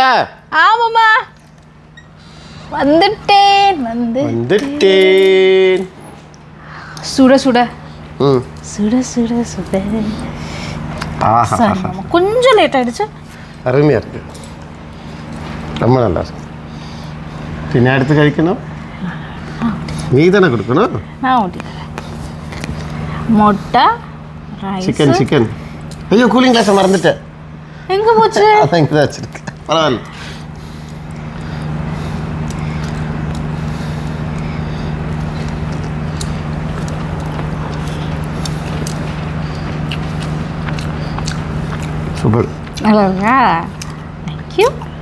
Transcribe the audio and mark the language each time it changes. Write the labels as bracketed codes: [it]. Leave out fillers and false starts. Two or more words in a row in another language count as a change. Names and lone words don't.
[ta] ஆமாம்மா, வந்துட்டேன். சுட சுட சுட சுட சுட. கொஞ்சம் லேட் ஆயிடுச்சு. அருமையாக இருக்கு, ரொம்ப நல்லா இருக்கு. [ml] പിന്നെ അടുത്ത് കഴിക്കണം. നീ തന്നെ കൊടുക്കണം. [ta] நான் ஊட்டி முட்டை [ml] ചിക്കൻ ചിക്കൻ. അയ്യോ [en] cooling glass [ml] മറന്നിട്ട്. [ta] எங்க போச்சு? [ml] അതാ ഇങ്ങനെ വെച്ചിരിക്ക്. പരവായില്ല. സൂപ്പർ. [en] நல்லா thank you.